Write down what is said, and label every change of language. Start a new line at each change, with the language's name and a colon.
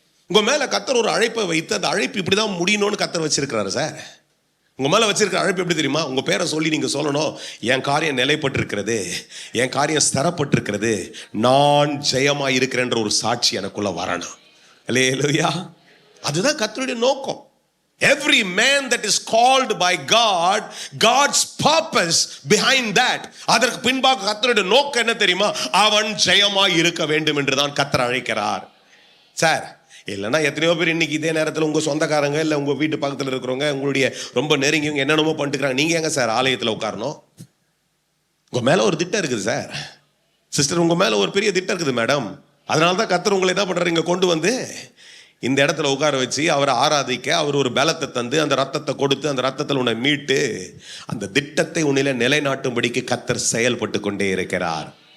Tamil: உங்கள் மேலே கர்த்தர் ஒரு அழைப்பை வைத்து அந்த அழைப்பு இப்படி தான் முடியணும்னு கர்த்தர் வச்சிருக்கிறாரு சார். உங்கள் மேலே வச்சிருக்கிற அழைப்பு எப்படி தெரியுமா? உங்கள் பேரை சொல்லி நீங்கள் சொல்லணும், என் காரியம் நிலைப்பட்டிருக்கிறது, என் காரியம் ஸ்திரப்பட்டிருக்கிறது, நான் ஜெயமாக இருக்கிறேன்ற ஒரு சாட்சி எனக்குள்ள வரணும். அல்லேலூயா. அதுதான் கர்த்தருடைய நோக்கம்.
English: Every man that is called by God, God's purpose behind that,
Tamil: அதற்கு பின்பாக கர்த்தருடைய நோக்கம் என்ன தெரியுமா? அவன் ஜெயமாய் இருக்க வேண்டும் என்று தான் கர்த்தர் அழைக்கிறார் சார். இல்லைன்னா எத்தனையோ பேர் இன்னைக்கு இதே நேரத்தில் உங்கள் சொந்தக்காரங்க இல்லை உங்கள் வீட்டு பக்கத்தில் இருக்கிறவங்க, உங்களுடைய ரொம்ப நெருங்கியவங்க என்னென்னமோ பண்ணிட்டுக்கிறாங்க. நீங்கள் எங்க சார் ஆலயத்தில் உட்காரணும்? உங்கள் மேலே ஒரு திட்டம் இருக்குது சார். சிஸ்டர், உங்கள் மேலே ஒரு பெரிய திட்டம் இருக்குது மேடம். அதனால தான் கர்த்தர் உங்களை என்ன பண்ணுறாரு, இங்கே கொண்டு வந்து இந்த இடத்துல உட்கார வச்சு அவரை ஆராதிக்க அவர் ஒரு பலத்தை தந்து அந்த ரத்தத்தை கொடுத்து அந்த ரத்தத்தில் உன்னை மீட்டு அந்த திட்டத்தை உன்னில நிலைநாட்டும்படிக்கு கர்த்தர் செயல்பட்டு கொண்டே இருக்கிறார்.